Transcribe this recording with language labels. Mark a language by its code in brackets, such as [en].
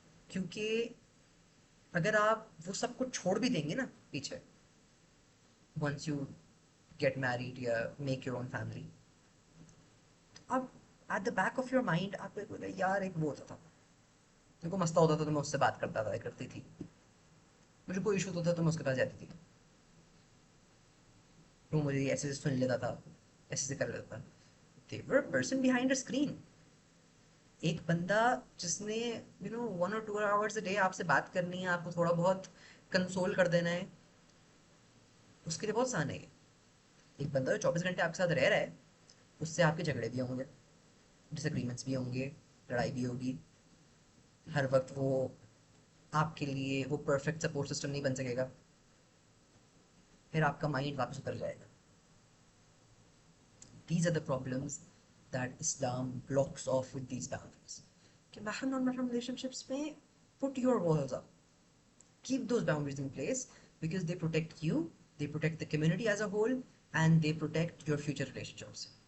[hi] क्योंकि अगर आप वो सब कुछ छोड़ भी देंगे ना पीछे, [en] once you get married या make your own family, [hi] तो अब [en] at the back of your mind [hi] आपको एक बोले यार एक वो होता था, मेरे को मसला होता था तो मैं उससे बात करता था, करती थी, मुझे कोई इशू होता था तो मैं उसके पास जाती थी, वो मुझे ऐसे से सुन लेता था, ऐसे से कर लेता था. [en] they were a person behind a screen. [hi] एक बंदा जिसने [en] 1 or 2 hours a day [hi] आपसे बात करनी है, आपको थोड़ा बहुत कंसोल कर देना है, उसके लिए बहुत आसान है. एक बंदा जो 24 घंटे आपके साथ रह रहा है, उससे आपके झगड़े भी होंगे, डिसएग्रीमेंट्स भी होंगे, लड़ाई भी होगी. हर वक्त वो आपके लिए वो परफेक्ट सपोर्ट सिस्टम नहीं बन सकेगा, फिर आपका माइंड वापस उतर जाएगा. [en] These are the problems that Islam blocks off with these boundaries. [hi] कि महरम नॉन महरम [en] relationships में put your walls up, keep those boundaries in place, because they protect you, they protect the community as a whole, and they protect your future relationships.